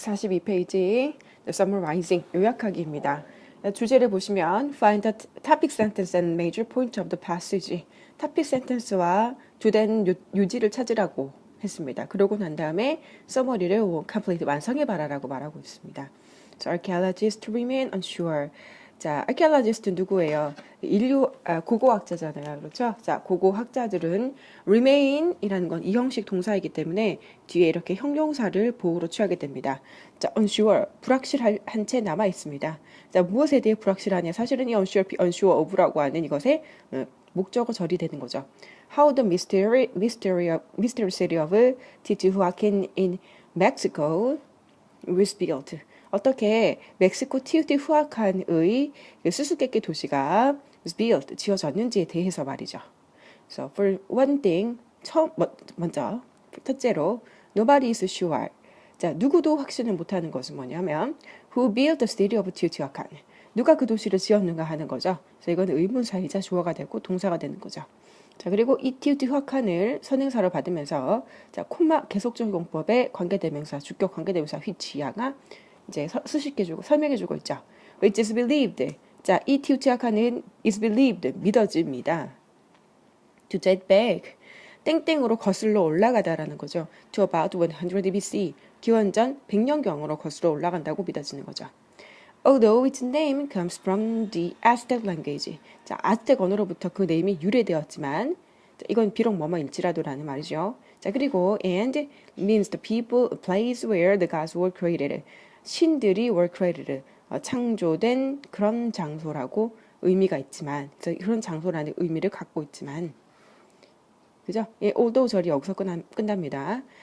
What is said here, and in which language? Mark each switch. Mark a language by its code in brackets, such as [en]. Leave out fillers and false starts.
[ko] 142페이지 Summarizing 요약하기입니다. 주제를 보시면 [en] Find the topic sentence and major point of the passage. [ko] topic sentence와 주된 유지를 찾으라고 했습니다. 그러고 난 다음에 summary를 complete 완성해봐라라고 말하고 있습니다. [en] So archaeologists remain unsure. [ko] 자, archaeologist 누구예요? 고고학자잖아요. 그렇죠? 자, 고고학자들은 remain이라는 건 이 형식 동사이기 때문에 뒤에 이렇게 형용사를 보호로 취하게 됩니다. 자, unsure, 불확실한 채 남아 있습니다. 자, 무엇에 대해 불확실하냐? 사실은 이 unsure of라고 하는 이것의 목적어 절이 되는 거죠. [en] How the mystery city of Teotihuacan in Mexico was built. [ko] 어떻게 멕시코 티오티후아칸의 수수께끼 도시가 built, 지어졌는지에 대해서 말이죠. [en] So for one thing, [ko] 먼저 첫째로 [en] nobody is sure. [ko] 자, 누구도 확신을 못하는 것은 뭐냐면 [en] who built the city of Teotihuacan. [ko] 누가 그 도시를 지었는가 하는 거죠. 그래서 이건 의문사이자 주어가 되고 동사가 되는 거죠. 자, 그리고 이 티오티후아칸을 선행사로 받으면서 자, 콤마 계속적 용법의 관계대명사, 주격 관계대명사 which야가 이제 수식해주고 설명해주고 있죠. [en] Which is believed. [ko] 자, 이 티오티후아칸은 is believed, 믿어집니다. [en] To date back, [ko] 땡땡으로 거슬러 올라가다라는 거죠. [en] To about 100 BC, [ko] 기원전 100년경으로 거슬러 올라간다고 믿어지는 거죠. [en] Although its name comes from the Aztec language. [ko] 자, 아스텍 언어로부터 그 네임이 유래되었지만, 자, 이건 비록 뭐뭐일지라도라는 말이죠. 자, 그리고 [en] and means the people, a place where the gods were created. [ko] 신들이 were created, 창조된 그런 장소라고 의미가 있지만, 그런 장소라는 의미를 갖고 있지만, 그죠? 예, although 절이 여기서 끝납니다.